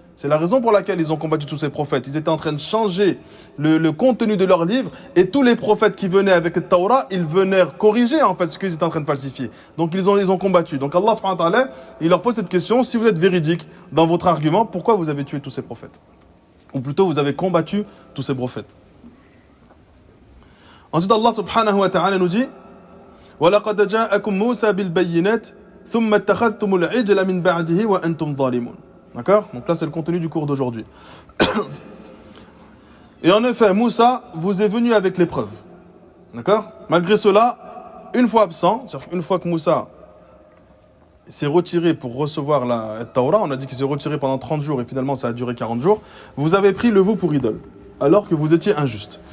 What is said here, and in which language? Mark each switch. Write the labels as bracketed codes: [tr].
[fr] C'est la raison pour laquelle ils ont combattu tous ces prophètes. Ils étaient en train de changer le contenu de leur livre, et tous les prophètes qui venaient avec le Torah, ils venaient corriger en fait ce qu'ils étaient en train de falsifier. Donc ils ont combattu. Donc Allah subhanahu wa ta'ala, il leur pose cette question: si vous êtes véridique dans votre argument, pourquoi vous avez tué tous ces prophètes? Ou plutôt, vous avez combattu tous ces prophètes. [ar] Ensuite, Allah subhanahu wa ta'ala nous dit وَلَقَدْ جَاءَكُمْ مُوسَى بِالْبَيِّنَاتِ ثُمَّ اتَّخَذْتُمُ الْعِجْلَ مِنْ بَعْدِهِ وَأَنْتُمْ ظَالِمُونَ. [fr] D'accord? Donc là, c'est le contenu du cours d'aujourd'hui. Et en effet, Moussa vous est venu avec l'épreuve. D'accord? Malgré cela, une fois absent, c'est-à-dire qu'une fois que Moussa s'est retiré pour recevoir la Torah, on a dit qu'il s'est retiré pendant 30 jours et finalement ça a duré 40 jours, vous avez pris le vous pour idole, alors que vous étiez injuste.